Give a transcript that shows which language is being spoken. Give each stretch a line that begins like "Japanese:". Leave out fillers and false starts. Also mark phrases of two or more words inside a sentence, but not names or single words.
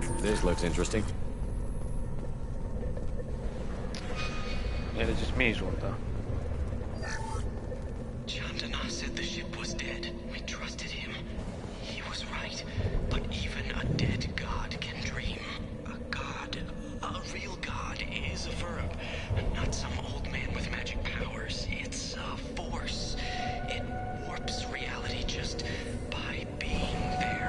English: This looks interesting.
Finnish: Eli siis mihin suuntaan?
English: Chandana said the ship was dead. We trusted him. He was right. But even a dead god can dream. A god, a real god, is a verb. Not some old man with magic powers. It's a force. It warps reality just by being there.